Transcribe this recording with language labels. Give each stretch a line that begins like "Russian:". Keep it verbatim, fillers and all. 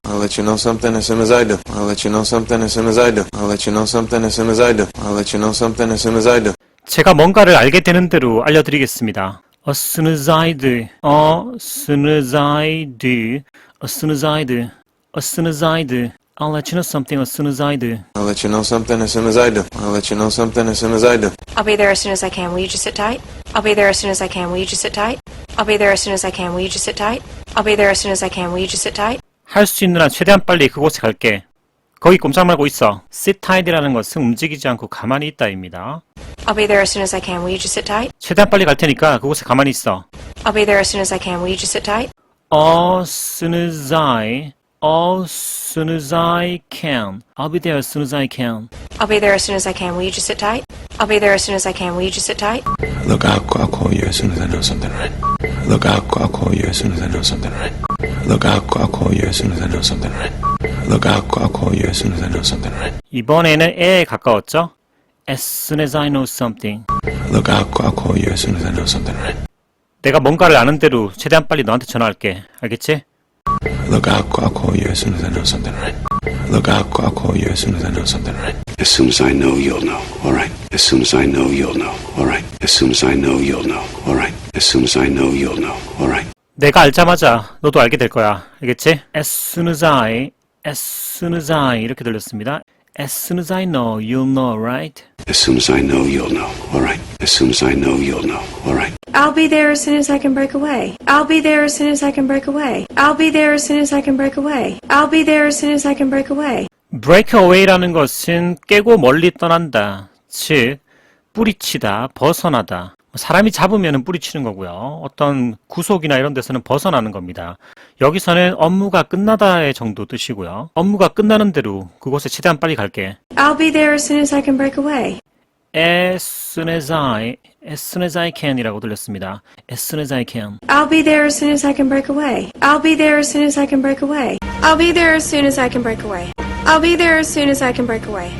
English: I'll let you know something as soon as I do. I'll let you know something as soon as I do. I'll let you know something as soon as I do. I'll let you know something as soon as I do.
Korean: 제가 뭔가를 알게 되는 대로 알려드리겠습니다.
English: As soon as I do. As soon as I do. As soon as I do. As soon as I do. I'll let you know something as soon as I do. I'll let you know something as soon as I do. I'll let you know something as soon as I do. I'll be there as soon as I can. Will you just sit tight? I'll be there as soon as I can. Will you just sit tight? I'll be there as soon as I can. Will you just sit tight? I'll be there as soon as I can. Will you just sit tight?
Korean: 할 수 있는 한 최대한 빨리 그곳에 갈게. 거기 꼼짝 말고 있어. Sit tight이라는 것은 움직이지 않고 가만히 있다입니다.
English: I'll be there as soon as I can. Will you just sit tight?
Korean: 최대한 빨리 갈 테니까 그곳에 가만히 있어.
English: I'll be there as soon as I can. Will you just sit tight? As soon as I. As soon as I can. I'll be there as soon as I can. I'll be there as soon as I can. Will you just sit tight? I'll be there as soon as I can. Will you just sit tight? Look, I'll, I'll call you as soon as I know something right. Look, I'll, I'll call you as soon as I know something right. Look, I'll, I'll call you as soon as I know something right. Look, I'll, I'll call you as soon as I know something right.
Korean: 이번에는 에에 가까웠죠?
English: As soon as I know something. Look, I'll, I'll call you as soon as I know something right.
Korean: 내가 뭔가를 아는 대로 최대한 빨리 너한테 전화할게. 알겠지?
English: Look, I'll, I'll call you as soon as I know something right. Look, I'll, I'll call you as soon as I know something right. As soon as I know, you'll know. All right. As soon as I know, you'll know. All right. As soon as I know, you'll know. All right. As soon as I know, you'll know. All right.
Korean: 내가 알자마자 너도 알게 될 거야. 알겠지?
English: As soon as I, as soon as I
Korean: 이렇게 들렸습니다.
English: As soon as I know, you'll know, right? As soon as I know, you'll know. All right. As soon as I know, you'll know. All right. I'll be there as soon as I can break away. I'll be there as soon as I can break away. I'll be there as soon as I can break away. I'll be there as soon as I can break away.
Korean: Break away라는 것은 깨고 멀리 떠난다. 즉, 뿌리치다, 벗어나다. 사람이 잡으면 뿌리치는 거고요. 어떤 구속이나 이런 데서는 벗어나는 겁니다. 여기서는 업무가 끝나다의 정도 뜻이고요. 업무가 끝나는 대로 그곳에 최대한 빨리 갈게.
English: I'll be there as soon as I can break away. As soon as I, as soon as I can이라고 들렸습니다. As soon as I can. I'll be there as soon as I can break away. I'll be there as soon as I can break away. I'll be there as soon as I can break away. I'll be there as soon as I can break away.